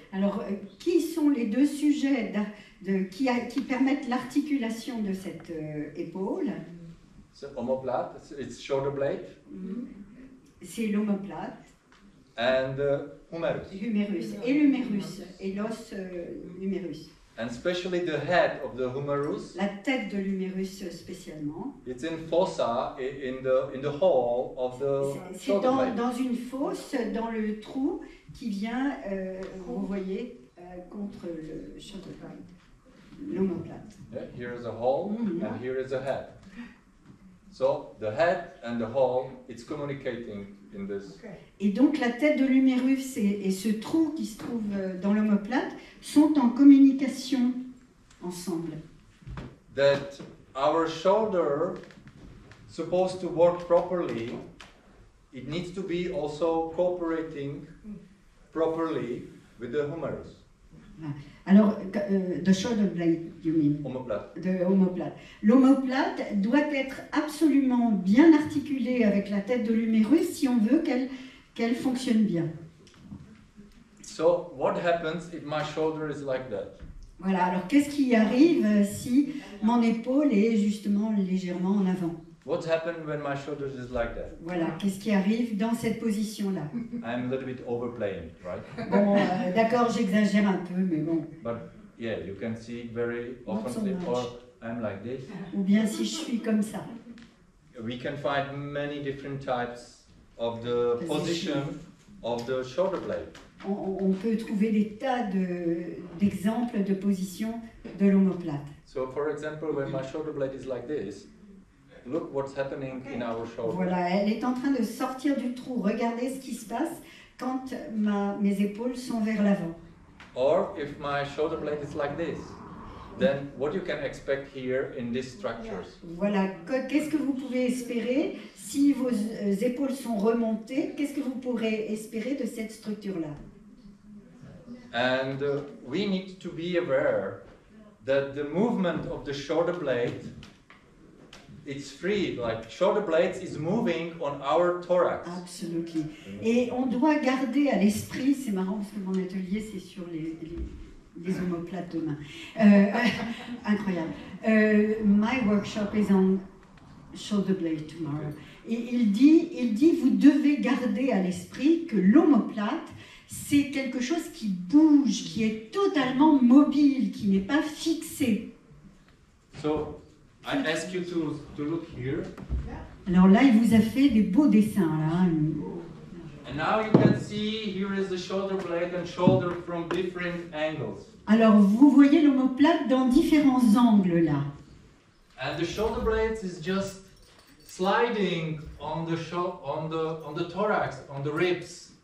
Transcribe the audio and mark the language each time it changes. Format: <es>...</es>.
<fr>Alors, qui sont les deux sujets qui permettent l'articulation de cette épaule?</fr> <en>So omoplate, it's shoulder blade.</en> <fr>C'est l'omoplate.</fr> <en>And humerus.</en> <fr>Humérus. Et l'humérus. Et l'os humérus.</fr> <en>And especially the head of the humerus.</en> <fr>La tête de l'humérus spécialement.</fr> <en>It's in fossa, in the hole of the shoulder blade.</en> <fr>C'est dans une fosse, dans le trou qui vient, vous voyez, contre le</fr> <en>shoulder blade,</en> <fr>l'omoplate.</fr> <en>Yeah, here is a hole and here is a head. So the head and the hole, it's communicating in this.</en> <fr>Et donc la tête de l'humérus et ce trou qui se trouve dans l'omoplate sont en communication ensemble.</fr> <en>That our shoulder supposed to work properly, it needs to be also cooperating properly with the humerus. Alors, the shoulder blade, you mean?</en> <fr>Omoplate. De omoplate. L'omoplate doit être absolument bien articulée avec la tête de l'humérus si on veut qu'elle fonctionne bien.</fr> <en>So what happens if my shoulder is like that?</en> <fr>Voilà, alors qu'est-ce qui arrive si mon épaule est justement légèrement en avant?</fr> <en>What happens when my shoulder is like that?</en> <fr>Voilà, qu'est-ce qui arrive dans cette position-là?</fr> <en>I'm a little bit overplaying, right?</en> <fr>Bon, d'accord, j'exagère un peu, mais bon.</fr> <en>But yeah, you can see very Not so often, much. or I'm like this.</en> <fr>Ou bien si je suis comme ça.</fr> <en>We can find many different types of the position of the shoulder blade.</en> <fr>On peut trouver des tas d'exemples de position de l'omoplate.</fr> <en>So for example, when my shoulder blade is like this, look what's happening in our shoulder.</en> <fr>Voilà, elle est en train de sortir du trou. Regardez ce qui se passe quand mes épaules sont vers l'avant.</fr> <en>or if my shoulder blade is like this, then what you can expect here in these structures.</en> <fr>Voilà, qu'est-ce que vous pouvez espérer si vos épaules sont remontées? Qu'est-ce que vous pourrez espérer de cette structure-là?</fr> <en>And we need to be aware that the movement of the shoulder blade, it's free, like shoulder blades is moving on our thorax. Absolutely.</en> <fr>Et on doit garder à l'esprit, c'est marrant parce que mon atelier c'est sur les omoplates de main. Incroyable.</fr> <en>My workshop is on shoulder blade tomorrow.</en> <fr>Et il dit, vous devez garder à l'esprit que l'omoplate, c'est quelque chose qui bouge, qui est totalement mobile, qui n'est pas fixé.</fr> <en>So, I ask you to look here.</en> <fr>Alors là, il vous a fait des beaux dessins. Là.</fr> <en>And now you can see here is the shoulder blade and shoulder from different angles.</en> <fr>Alors vous voyez l'omoplate dans différents angles là.</fr> <en>And the shoulder blade is just sliding on the thorax, on the ribs.</en>